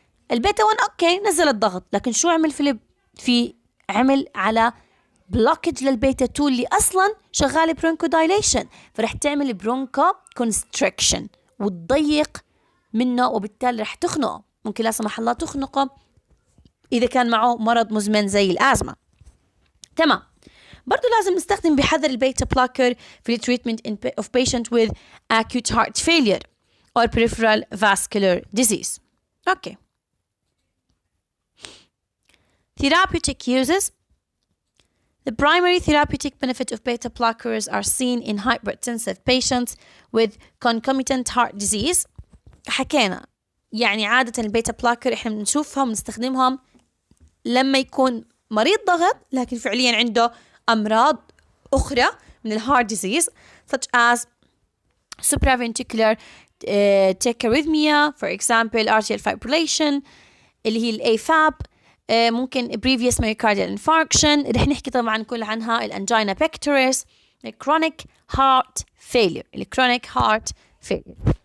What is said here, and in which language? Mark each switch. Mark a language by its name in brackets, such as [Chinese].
[Arabic] البيتا 1 اوكي نزل الضغط، لكن شو عمل في عمل على بلوكج للبيتا 2 اللي اصلا شغال برونكو دايليشن، فرح تعمل برونكو كونستريكشن وتضيق منه، وبالتالي رح تخنقه، ممكن لا سمح الله تخنقه إذا كان معه مرض مزمن زي الأزمة. تمام. برضو لازم نستخدم بحذر البيتا بلاكر في [English] treatment of patient with acute heart failure or peripheral vascular disease. Okay. Therapeutic uses. The primary therapeutic benefit of beta blockers are seen in hypertensive patients with concomitant heart disease. [Arabic] حكينا يعني عادة البيتا بلاكر احنا بنشوفهم بنستخدمهم لما يكون مريض ضغط لكن فعليا عنده أمراض أخرى من الهارت ديزيز [English] such as supraventricular tachyarrhythmia for example atrial fibrillation [Arabic] اللي هي ال AFib، ممكن [English] previous myocardial infarction، [Arabic] رح نحكي طبعا كل عنها الانجينا pectoris، [English] chronic heart failure، chronic heart failure.